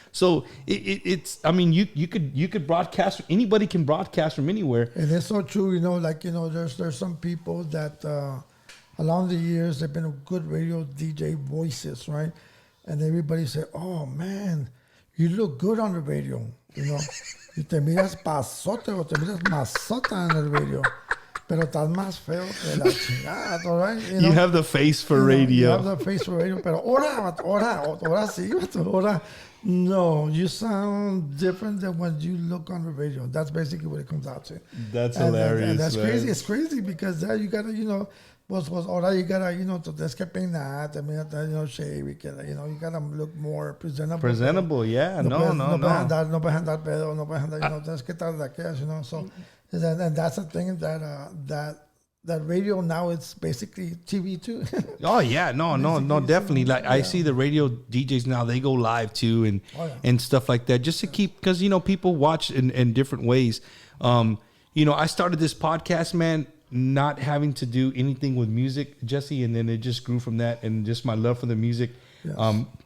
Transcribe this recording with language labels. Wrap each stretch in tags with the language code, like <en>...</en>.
<en>So it's. I mean, you could broadcast. Anybody can broadcast from anywhere. And it's so true. There's some people that along the years they've been good radio DJ voices, right? And everybody say, "Oh man, you look good on the radio."</en> <es>Y te miras pasote o te miras masota en el radio. Pero estás más feo que la chingada,</es> <en>all right? You have the face for radio. You have the face for radio,</en> <es>pero ahora sí, ahora, no,</es> <en>you sound different than when you look on the radio. That's basically what it comes out to. That's hilarious. And that's man. crazy. It's crazy because there you gotta,</en> <es>pues ahora</es> <en>you gotta,</en> <es>te tienes que peinar, también,</es> <en>shave, you gotta look more presentable. Presentable, yeah. No.</en> <es>No puedes andar pedo, no puedes andar, tienes que estar de aquellas,</es> <en>so. And that's the thing that radio now, it's basically TV too. Oh yeah, no, definitely. Like I see the radio DJs now, they go live too, and stuff like that, just to keep, because people watch in different ways. I started this podcast, man, not having to do anything with music, Jesse, and then it just grew from that, and just my love for the music. Yes.</en>